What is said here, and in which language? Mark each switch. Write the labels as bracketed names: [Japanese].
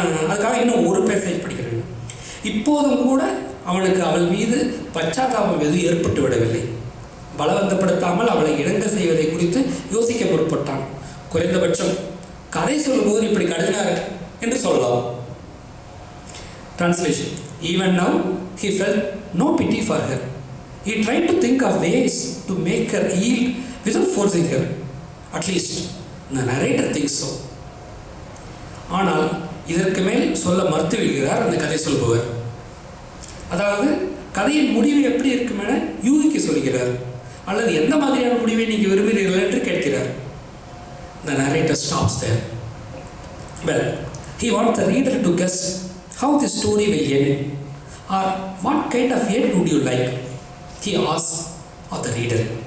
[Tamil] அதுக்காக இன்னும் ஒரு பேசேஜ் படிக்கிறேன். இப்போதும் கூட அவனுக்கு அவள் மீது பச்சாத்தாபம் எதுவும் ஏற்பட்டு விடவில்லை. பலவந்தப்படுத்தாமல் அவளை இணங்க செய்வதை குறித்து யோசிக்க பொறுப்பட்டான். குறைந்தபட்சம் கதை சொல்லும்போது இப்படி கடுதினார் என்று சொல்லலாம். [English] Translation. Even now he felt no pity for her. He tried to think of ways to make her yield without forcing her. At least the narrator thinks so. [Tamil] ஆனால் இதற்கு மேல் சொல்ல மறுத்து விடுகிறார் அந்த கதை சொல்பவர். அதாவது கதையின் முடிவு எப்படி இருக்கும் என யூகிக்க சொல்கிறார், அல்லது எந்த மாதிரியான முடிவை நீங்கள் விரும்புகிறீர்கள் என்று கேட்கிறார். [English] The narrator stops there. Well, he wants the reader to guess how the story will end, or what kind of end would you like, he asks of the reader.